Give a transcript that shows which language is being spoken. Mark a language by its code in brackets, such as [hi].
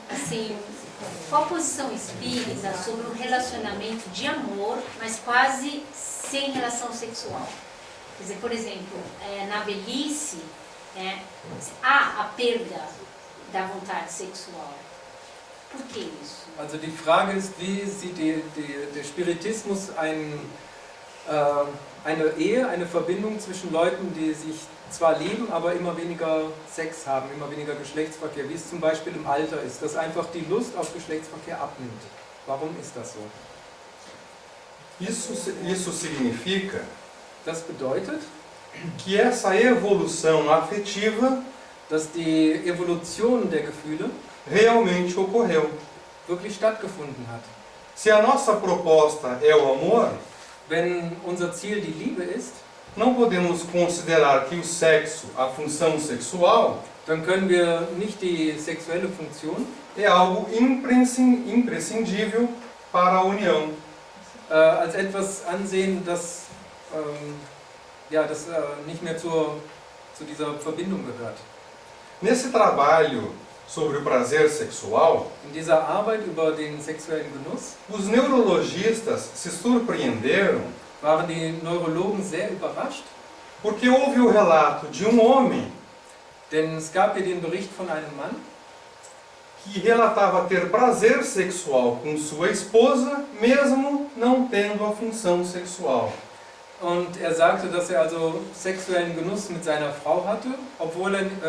[pt] Assim, qual a posição espírita sobre um relacionamento de amor, mas quase sem relação sexual? Quer dizer, por exemplo, na velhice, há a perda da vontade sexual. Por que isso? [de] Also die Frage ist, wie sieht der Spiritismus eine Ehe, eine Verbindung zwischen Leuten, die sich zwar lieben, aber immer weniger Sex haben, immer weniger Geschlechtsverkehr, wie es zum Beispiel im Alter ist, dass einfach die Lust auf Geschlechtsverkehr abnimmt. Warum ist das so? [pt] Isso significa [de] Das bedeutet, [pt] que essa evolução afetiva [de] dass die Evolution der Gefühle [pt] realmente ocorreu. [de] wirklich stattgefunden hat. [pt] Se a nossa proposta é o amor, [de] Wenn unser Ziel die Liebe ist, [pt] não podemos considerar que o sexo, a função sexual, [de] dann können wir nicht die sexuelle Funktion [pt] é algo imprescindível para a união. [de] als etwas ansehen, das, das nicht mehr zu dieser Verbindung gehört. [pt] Nesse trabalho sobre o prazer sexual, [de] In dieser Arbeit über den sexuellen Genuss [pt] os neurologistas se surpreenderam [de] waren die Neurologen sehr überrascht, [pt] porque houve o relato de um homem [de] denn es gab hier den Bericht von einem Mann, [pt] que relatava ter prazer sexual com sua esposa, mesmo não tendo a função sexual. [de] und er sagte, dass er also sexuellen Genuss mit seiner Frau hatte, obwohl er